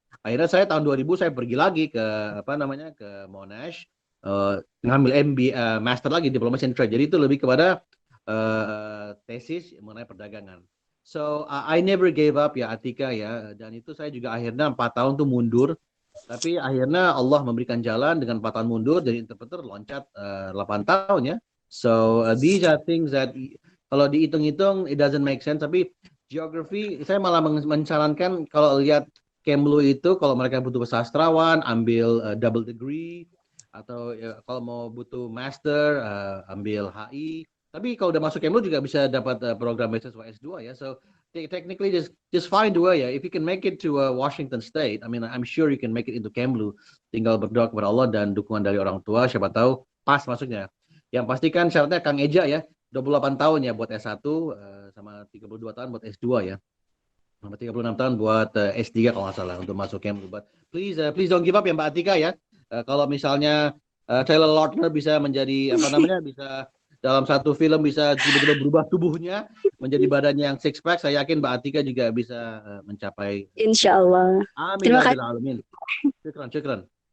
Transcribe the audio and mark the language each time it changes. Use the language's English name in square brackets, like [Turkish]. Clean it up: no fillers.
[Indonesian] Akhirnya saya tahun 2000 saya pergi lagi ke ke Monash, ngambil MBA master lagi Diplomasi and Trade. Jadi itu lebih kepada tesis mengenai perdagangan. [English] So I never gave up [Indonesian] ya Atika ya, dan itu saya juga akhirnya 4 tahun tuh mundur. Tapi akhirnya Allah memberikan jalan dengan 4 tahun mundur dari interpreter loncat 8 tahun ya. [English] So these are things that [Indonesian] kalau dihitung-hitung [English] it doesn't make sense. [Indonesian] Tapi geography saya malah mensarankan kalau lihat Kemlu itu kalau mereka butuh sastrawan ambil double degree, atau kalau mau butuh master ambil HI. Tapi kalau udah masuk Kemlu juga bisa dapat program beasiswa S2 ya. [English] So technically just find a way ya. If you can make it to Washington State, I mean I'm sure you can make it into Kemlu. [Indonesian] Tinggal berdoa kepada Allah dan dukungan dari orang tua, siapa tahu pas masuknya. Yang pastikan syaratnya Kang Eja ya, 28 tahun ya buat S1 sama 32 tahun buat S2 ya. Sama 36 tahun buat S3 kalau nggak salah untuk masuk Kemlu. [English] But please don't give up ya Mbak Atika ya. [Indonesian] Kalau misalnya Taylor Lautner bisa menjadi bisa dalam satu film bisa tiba-tiba berubah tubuhnya menjadi badannya yang six pack, saya yakin Mbak Atika juga bisa mencapai. Insya Allah. Amin. Terima kasih. Amin. Syukran.